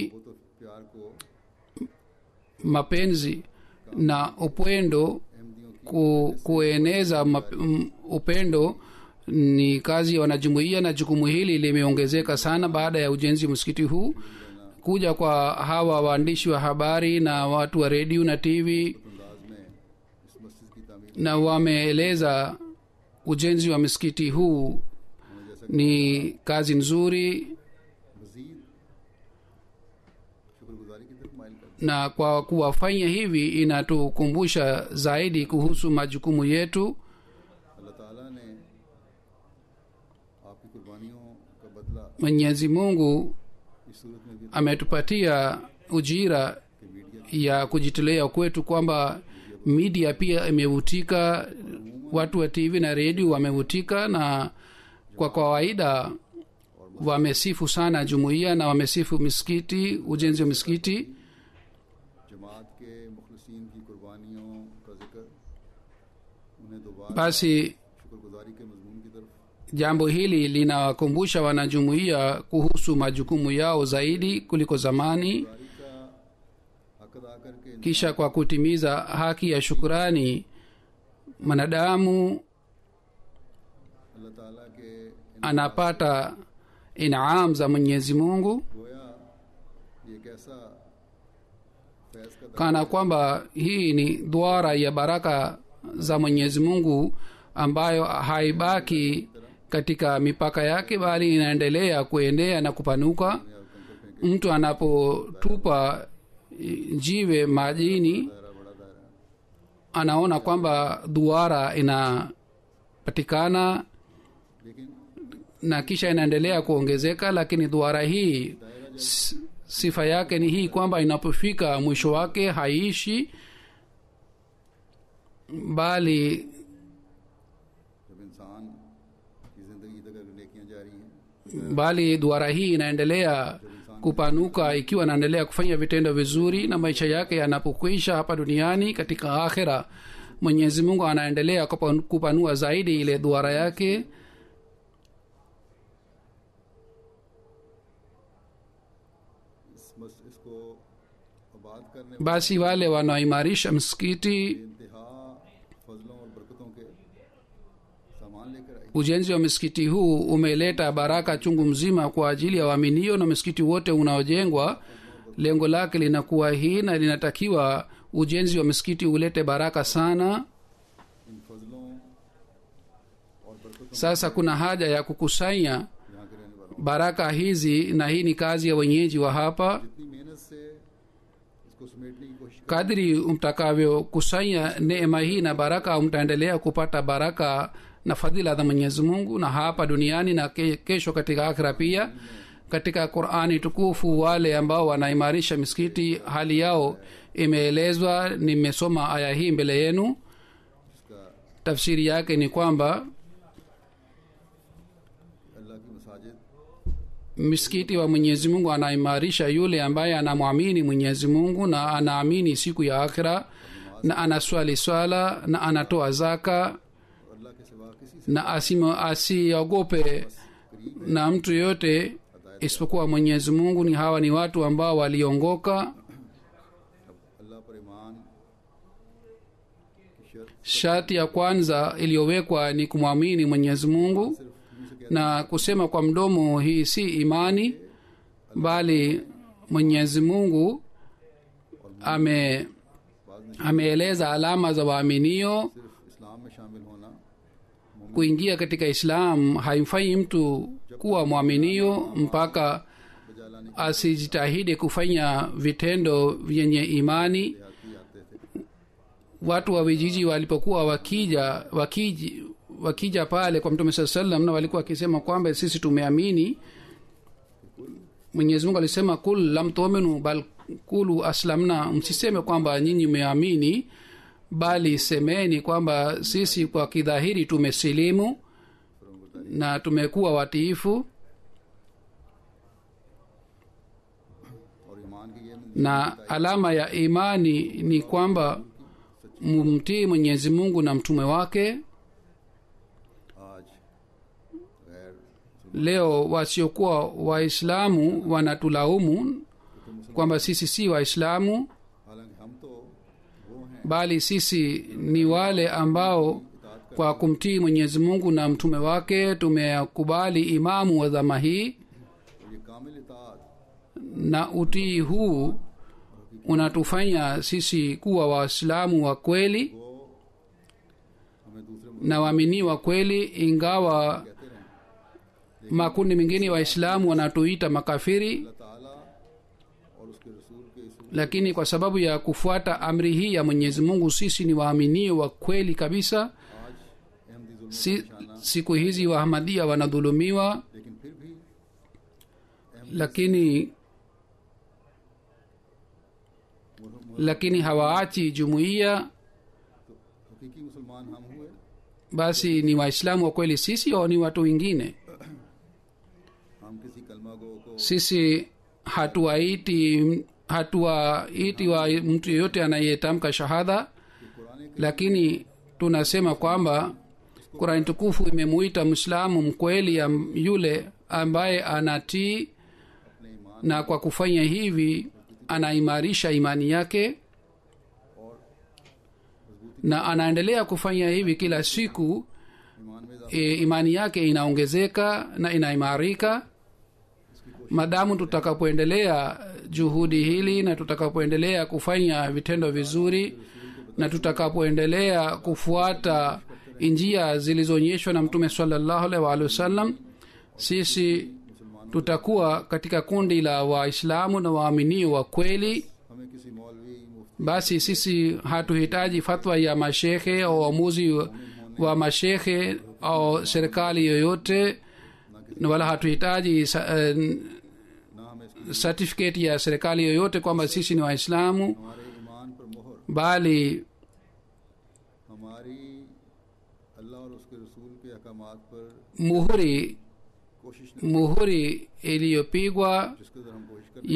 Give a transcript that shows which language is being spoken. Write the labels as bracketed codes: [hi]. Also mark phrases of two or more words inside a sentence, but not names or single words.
[ur] وہ تو پیار کو [sw] mapenzi na upendo, kueneza upendo ni kazi ya wanajumuiya, na jukumu hili limeongezeka sana baada ya ujenzi wa msikiti huu. Kuja kwa hawa waandishi wa habari na watu wa redio na tv [ur] انداز میں اس مسجد کی تعمیر [sw] na wameeleza ujenzi wa msikiti huu ni kazi nzuri, [ur] مزید شکرگزاری کی طرف مائل کرتے [sw] na kwa kuwafanya hivi inatukumbusha zaidi kuhusu majukumu yetu. [ur] हैं। اللہ تعالیٰ نے آپکی قربانیوں کا بدلہ [sw] Mwenyezi Mungu [ur] اس صورت میں بھی [sw] ametupatia ujira [ur] کہ میڈیا [sw] ya kujitolea kwetu, kwamba media pia imevutika, watu wa tv na redio wamevutika, na kwa kawaida wamesifu sana jumuiya na wamesifu misikiti, ujenzi wa misikiti. [ur] جماعت کے مخلصین کی قربانیوں کا ذکر انہیں دوبارہ [sw] Basi [ur] شکرگزاری کے مضمون کی طرف [sw] jambo hili linawakumbusha wanajumuiya kuhusu majukumu yao zaidi kuliko zamani. [ur] گزاری کا حق ادا کرکے [sw] Kisha kwa kutimiza haki ya shukurani, mwanadamu [ur] اللہ تعالیٰ کے [sw] anapata inaam za Mwenyezi Mungu, [ur] گویا یہ کیسا فیض کا [sw] kana kwamba hii ni duara ya baraka za Mwenyezi Mungu ambayo haibaki katika mipaka yake, bali inaendelea kuenea na kupanuka. Mtu anapotupa jiwe majini, [ur] دائرہ بڑا دائرہ [sw] anaona kwamba duara inapatikana [ur] लेकिन [sw] na kisha inaendelea kuongezeka, lakini duara hii sifa yake ni hii kwamba inapofika mwisho wake haiishi, bali [ur] جب انسان کی زندگی تک اگر نیکیاں جاری ہیں [sw] bali duara hii inaendelea kupanuka ikiwa anaendelea kufanya vitendo vizuri, na maisha yake yanapokwisha hapa duniani, katika akhira Mwenyezi Mungu anaendelea kupanua zaidi ile duara yake. [ur] اسکو آباد کرنے [sw] Basi wale wanaoimarisha msikiti, [ur] انتہا فضلوں اور برکتوں کے سامان لےکر آئی [sw] ujenzi wa msikiti huu umeleta baraka chungu mzima kwa ajili ya waaminio, na msikiti wote unaojengwa lengo lake linakuwa hii, na linatakiwa ujenzi wa msikiti ulete baraka sana. [ur] ان فضلوں اور برکتوں [sw] Sasa kuna haja ya kukusanya [ur] یہاں کے رہنے والوں [sw] baraka hizi, na hii ni kazi ya wenyeji wa hapa. [ur] اتنی محنت سے اسکو سمیٹنے کی کوشش [sw] Kadri mtakavyokusanya neema hii na baraka, mtaendelea kupata baraka na fadhila za Mwenyezi Mungu, na hapa duniani na kesho katika akhira pia. Katika Qur'ani tukufu, wale ambao wanaimarisha misikiti hali yao imeelezwa. Nimesoma aya hii mbele yenu. [ur] जिसका [sw] Tafsiri yake ni kwamba [ur] اللہ کی مساجد [sw] misikiti wa mwenyezi mungu anaimarisha yule ambaye anamwamini mwenyezi mungu na anaamini siku ya akhira na anaswali swala na anatoa zaka [ur] اللہ کے سوا کسی [sw] na asiogope na mtu yoyote isipokuwa mwenyezi mungu. Ni hawa ni watu ambao waliongoka. [ur] اللہ پر ایمان کی شرط [sw] Sharti ya kwanza iliyowekwa ni kumwamini mwenyezi mungu, [ur] صرف منہ سے [sw] na kusema kwa mdomo hii si imani, bali mwenyezi mungu ameeleza alama za waaminio. [ur] صرف اسلام میں شامل ہونا [sw] Kuingia katika islam haimfanyi mtu kuwa mwaminio mpaka [ur] بجا لانے [sw] asijitahidi kufanya vitendo vyenye imani. [ur] کی آتے تھے [sw] Watu wa vijiji walipokuwa wakija pale kwa mtume saa salam, na walikuwa wakisema kwamba sisi tumeamini, mwenyezi mungu alisema [ar] قل لم تؤمنوا بل قولوا أسلمنا, [sw] msiseme kwamba nyinyi mmeamini, bali semeni kwamba sisi kwa kidhahiri tumesilimu na tumekuwa watiifu. [ur] اور ایمان کی یہ [sw] Na alama ya imani ni kwamba mumtii mwenyezi mungu na mtume wake. [ur] آج غیر [sw] Leo wasiokuwa waislamu wanatulaumu kwamba sisi si waislamu, [ur] حالانکہ ہم تو وہ ہیں [sw] bali sisi ni wale ambao kwa kumtii mwenyezi mungu na mtume wake tumekubali imamu wa dhama hii. [ur] اور یہ کامل اطاعت [sw] Na utii huu unatufanya sisi kuwa waislamu wa kweli [ur] وہ ہمیں دوسرے [sw] na waamini wa kweli, ingawa [ur] کہتے رہیں [sw] makundi mengine waislamu wanatuita makafiri. [ur] اللہ تعالیٰ اور اسکے رسول کے اس [sw] Lakini kwa sababu ya kufuata amri hii ya mwenyezi mungu sisi ni waaminio wa kweli kabisa. [ur] آج احمدی ظلم [sw] Siku hizi wahamadia wanadhulumiwa, [ur] لیکن پھر بھی [sw] lakini hawaachi jumuiya. [ur] حقیقی مسلمان ہم ہوئے [sw] Basi ni waislamu wa kweli sisi au ni watu wengine? [ur] ہم کسی کلمہ گو کو [sw] Sisi hatuwaiti wa mtu yeyote anayetamka shahada, [ur] कुरान [sw] lakini tunasema kwamba Qur'an tukufu imemuita Muislamu mkweli yule ambaye anatii, [ur] اپنے ایمان [sw] na kwa kufanya hivi anaimarisha imani yake, na anaendelea kufanya hivi kila siku. [ur] ایمان میں [sw] Imani yake inaongezeka na inaimarika. Madamu tutakapoendelea juhudi hili na tutakapoendelea kufanya vitendo vizuri na tutakapoendelea kufuata njia zilizoonyeshwa na mtume [ar] صلی اللہ علیہ وسلم, [sw] sisi tutakuwa katika kundi la waislamu na waaminio wa kweli. [ur] ہمیں کسی مولوی مفتی [sw] Basi sisi hatuhitaji fatwa ya mashehe au uamuzi wa mashehe au serikali yoyote, na wala hatuhitaji [ur] نہ ہمیں اسکی [sw] certificate ya serikali yoyote kwamba sisi ni waislamu, [ur] ہمارے ایمان پر مہر [sw] bali [ur] ہماری اللہ اور اسکے رسول کے احکامات پر کوشش [sw] muhuri iliyopigwa [ur] جسکے اندر ہم کوشش کرتے